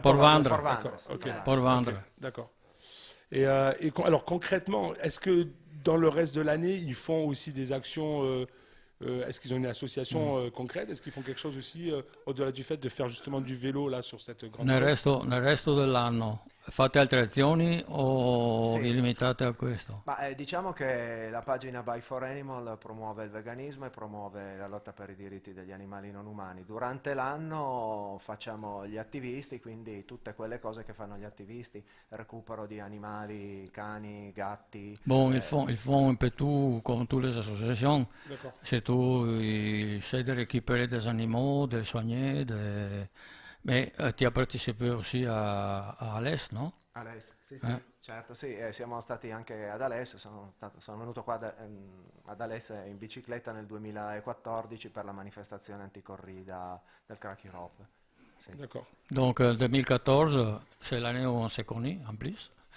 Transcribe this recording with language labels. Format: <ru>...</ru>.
<fr>Port-Vendré. D'accord. Ok. Port-Vendré. D'accord. Et alors concrètement, est-ce que dans le reste de l'année, ils font aussi des actions est-ce qu'ils ont une association concrète? Est-ce qu'ils font quelque chose aussi au-delà du fait de faire justement du vélo là sur cette grande course?</fr> <it>Nel resto dell'anno fate altre azioni o Sì. vi limitate a questo? Diciamo che la pagina Bike for Animal promuove il veganismo e promuove la lotta per i diritti degli animali non umani. Durante l'anno facciamo gli attivisti, quindi tutte quelle cose che fanno gli attivisti, recupero di animali, cani, gatti.</it> <fr>Bon, ils font un peu tout comme toutes les associations. D'accord. Surtout, ils essaient de récupérer des animaux, de les soigner. Mais tu as participé aussi à Alès, no?</fr> <it>Alès, sì, certo, sì, siamo stati anche ad Alès, sono venuto qua ad Alès in bicicletta nel 2014 per la manifestazione anticorrida del Crack Europe. Sì.</it> <fr>D'accord. Donc, 2014, c'est l'année où on s'est connus, en plus.</fr>